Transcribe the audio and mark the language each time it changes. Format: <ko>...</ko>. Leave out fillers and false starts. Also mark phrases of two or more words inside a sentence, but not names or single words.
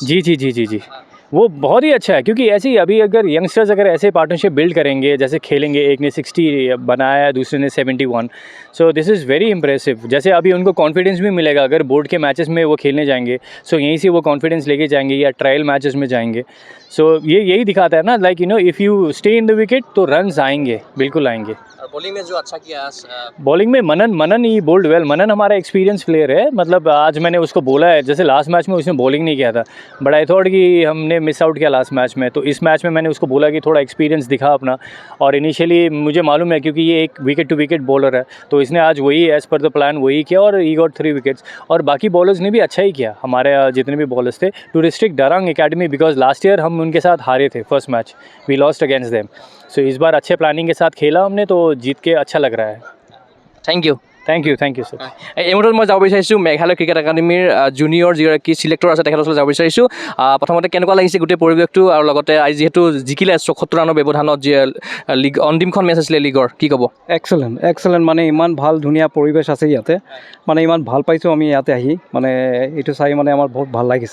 <hi>जी, वो बहुत ही अच्छा है, क्योंकि ऐसे ही अभी अगर यंगस्टर्स अगर ऐसे पार्टनरशिप बिल्ड करेंगे, जैसे खेलेंगे, एक ने 60 बनाया है, दूसरे ने 71,</hi> <en>so this is very impressive.</en> <hi>जैसे अभी उनको कॉन्फिडेंस भी मिलेगा अगर बोर्ड के मैचेस में वो खेलने जाएंगे, सो यहीं से वो कॉन्फिडेंस लेके जाएंगे या</hi> <en>trial matches</en> <hi>में जाएंगे। सो ये यही दिखाता है ना,</hi> <en>like you know, if you stay in the wicket</en> <hi>तो रन्स आएंगे, बिल्कुल आएंगे। बॉलिंग में जो अच्छा किया, बॉलिंग में मनन ही</hi> <en>bowled well.</en> <hi>मनन हमारा</hi> <en>experience player</en> <hi>है, मतलब आज मैंने उसको बोला है, जैसे</hi> <en>last match</en> <hi>में उसने बॉलिंग नहीं किया था,</hi> <en>but I thought</en> <hi>कि हमने</hi> <en>miss out</en> <hi>किया</hi> <en>last match</en> <hi>में, तो इस मैच में मैंने उसको बोला कि थोड़ा एक्सपीरियंस दिखा अपना। और इनिशियली मुझे मालूम है, क्योंकि ये एक</hi> <en>wicket to wicket bowler</en> <hi>है, तो इसने आज वही</hi> <en>as per the plan</en> <hi>वही किया, और</hi> <en>he got 3 wickets.</en> <hi>और बाकी बॉलर्स ने भी अच्छा ही किया, हमारे जितने भी बॉलर्स थे,</hi> <en>to restrict Darang Academy, because last year</en> <hi>हम उनके साथ हारे थे</hi> <en>first match, we lost against them.</en> <hi>सो इस बार अच्छे प्लानिंग के साथ खेला हमने, तो जीत के अच्छा लग रहा है।</hi> <en>thank you सर।</en> <as>এই মুহূৰ্তত মই যাব বিচাৰিছোঁ মেঘালয় ক্ৰিকেট একাডেমীৰ জুনিয়ৰ যিগৰাকী চিলেক্টৰ আছে তেখেতৰ ওচৰত যাব বিচাৰিছোঁ। প্ৰথমতে কেনেকুৱা লাগিছে গোটেই পৰিৱেশটো, আৰু লগতে আজি যিহেতু জিকিলে ৭৪ ৰানৰ ব্যৱধানত যি লীগ অন্তিমখন মেচ আছিলে লীগৰ, কি ক'ব? এক্সেলেণ্ট, মানে ইমান ভাল ধুনীয়া পৰিৱেশ আছে ইয়াতে, মানে ইমান ভাল পাইছোঁ আমি ইয়াতে আহি, মানে এইটো চাই মানে আমাৰ বহুত ভাল লাগিছে।</as>